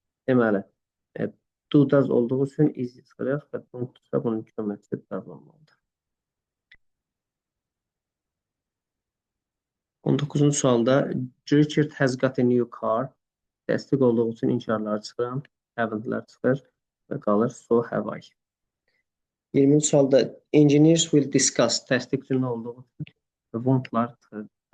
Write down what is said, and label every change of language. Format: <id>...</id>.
<az>Deməli, do does olduğu üçün is çıxırıq və don't da bunun köməkçisi does olmalıdır. 19-cu sualda</az> <en>Richard has got a new car.</en> <az>Təsdiq olduğu üçün inkarlar çıxıram. Haven't-lər çıxır və qalır</az> <en>so have I.</en> <az>20-ci sualda</az> <en>engineers will discuss.</en> <az>Təsdiq cümlə olduğu üçün won't-lar çıxır.</az>